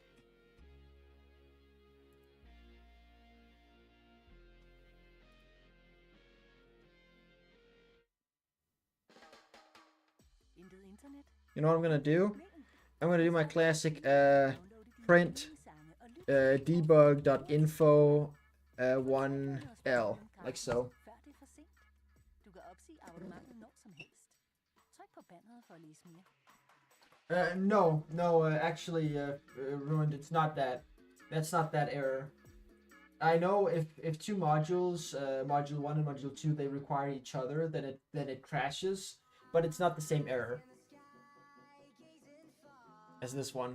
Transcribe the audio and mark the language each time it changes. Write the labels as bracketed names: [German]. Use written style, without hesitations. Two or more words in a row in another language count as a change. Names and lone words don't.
[English] You know what I'm gonna do? I'm gonna do my classic print debug.info 1L, like so. [Danish] Du kan opsige abonnementet når som helst. Tryk på banneret for at læse mere. [English] No, actually, ruined. It's not that. That's not that error. I know if two modules, module 1 and module 2, they require each other, then it crashes, but it's not the same error as this one.